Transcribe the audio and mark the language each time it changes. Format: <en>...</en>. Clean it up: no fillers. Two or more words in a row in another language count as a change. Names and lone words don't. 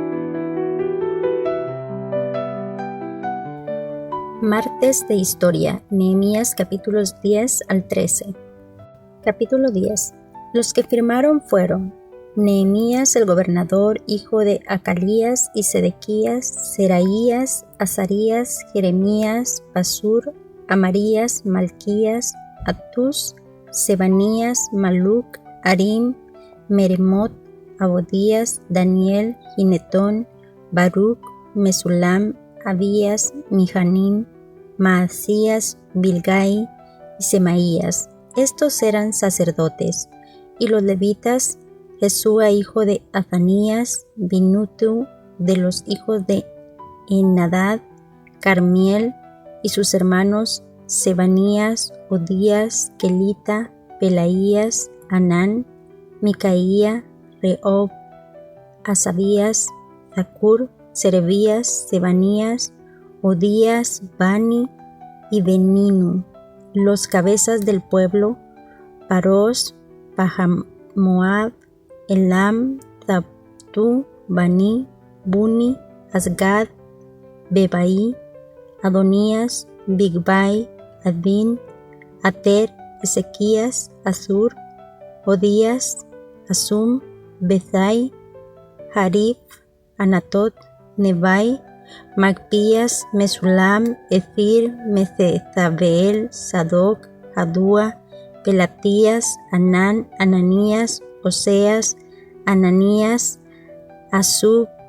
<es>Martes de Historia, Nehemías capítulos 10 al 13. Capítulo 10. Los que firmaron fueron Nehemías el gobernador, hijo de Acalías, y Sedequías, Seraías, Azarías, Jeremías, Pasur, Amarías, Malquías, Atús, Sebanías, Maluc, Harim, Meremot, Abodías, Daniel, Ginetón, Baruc, Mesulam, Abías, Mijanim, Maasías, Bilgai y Semaías. Estos eran sacerdotes. Y los levitas, Jesúa hijo de Azanías, Binutu de los hijos de Henadad, Carmiel y sus hermanos Sebanías, Odías, Kelita, Pelaías, Anán, Micaía, Rehob, Asabías, Zacur, Serebías, Sebanías, Odías, Bani y Beninu. Los cabezas del pueblo, Paros, Pahamoab, Elam, Tabtu, Bani, Buni, Asgad, Bebai, Adonías, Bigbai, Adin, Ater, Ezequías, Azur, Odías, Asum, Bezai, Harif, Anatot, Nebai, Magpías, Mesulam, Efir, Mesezabeel, Sadoc, Adúa, Pelatías, Anán, Ananías, Oseas, Ananías, Asub,</es>